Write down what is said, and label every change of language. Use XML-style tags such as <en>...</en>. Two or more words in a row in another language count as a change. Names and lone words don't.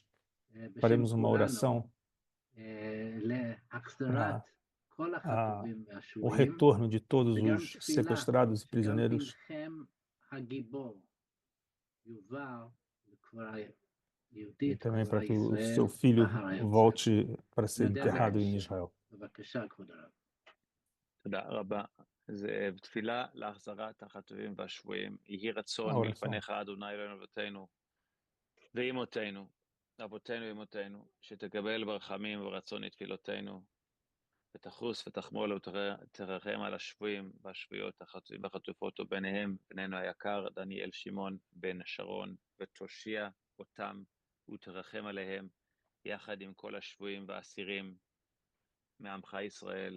<pt>Faremos uma oração para o retorno de todos os sequestrados e prisioneiros. E também para que o seu filho volte para ser enterrado em Israel.</pt> <he>זה תפילה להחזרת החטופים והשבויים. יהי רצון מלפניך, אדוני אלוהינו ואבותינו ואמותינו, אבותינו ואמותינו, שתקבל ברחמים וברצון את תפילותינו, ותחוס ותחמול ותרחם על השבויים והשבויות, החטופים והחטופות, וביניהם בנינו היקר דניאל שמעון בן שרון, ותושיע אותם ותרחם עליהם, יחד עם כל השבויים והאסירים מעמך ישראל.</he>